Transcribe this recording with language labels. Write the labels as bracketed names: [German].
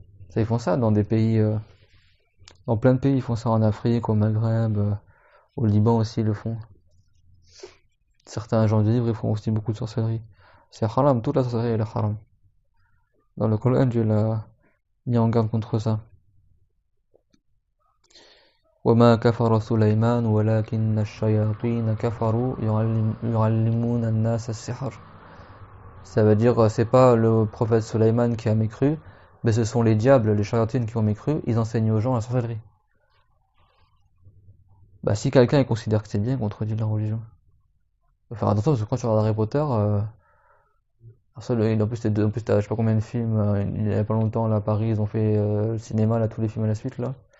[French] Ça ils font ça dans des pays, dans plein de pays ils font ça en Afrique, au Maghreb, au Liban aussi ils le font. Certains gens du livre ils font aussi beaucoup de sorcellerie. C'est haram, toute la sorcellerie elle est haram. Dans le Coran Dieu l'a mis en garde contre ça. [Arabic] وما كفر سليمان ولكن الشياطين كفروا يعلمون الناس السحر. [French] Ça veut dire c'est pas le prophète Sulayman qui a mécru, mais ce sont les diables, les charlatines qui ont mécru, ils enseignent aux gens la sorcellerie. Bah si quelqu'un il considère que c'est bien, il contredit la religion. Faut faire attention parce que quand tu regardes Harry Potter, en plus t'as je sais pas combien de films, il y a pas longtemps là à Paris ils ont fait le cinéma là tous les films à la suite là.